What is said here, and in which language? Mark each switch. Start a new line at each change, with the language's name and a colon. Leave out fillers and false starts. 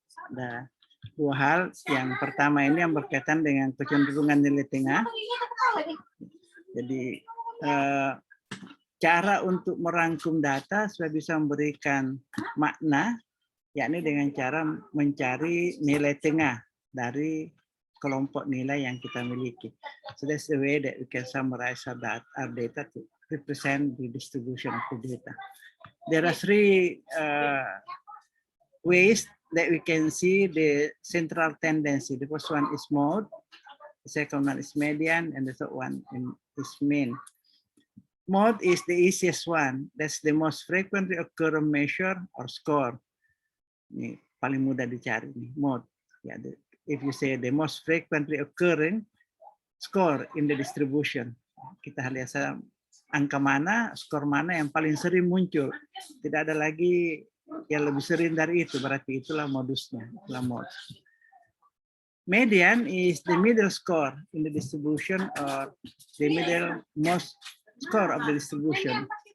Indonesian: Ada dua hal. Yang pertama ini yang berkaitan dengan kecenderungan nilai tengah. Jadi cara untuk merangkum data supaya bisa memberikan makna, yakni dengan cara mencari nilai tengah dari kelompok nilai yang kita miliki.
English: So that's the way that we can summarize our data to represent the distribution of the data. There are three ways that we can see the central tendency. The first one is mode, the second one is median, and the third one is mean. Mode is the easiest one. That's the most frequently occurring measure or score.
Indonesian: Ini paling mudah dicari nih, mode. Ya,
English: if you say the most frequently occurring score in the distribution,
Indonesian: kita lihat angka mana, skor mana yang paling sering muncul. Tidak ada lagi yang lebih sering dari itu, berarti itulah modusnya, itulah mode.
English: Median is the middle score in the distribution or the middle most score of the distribution.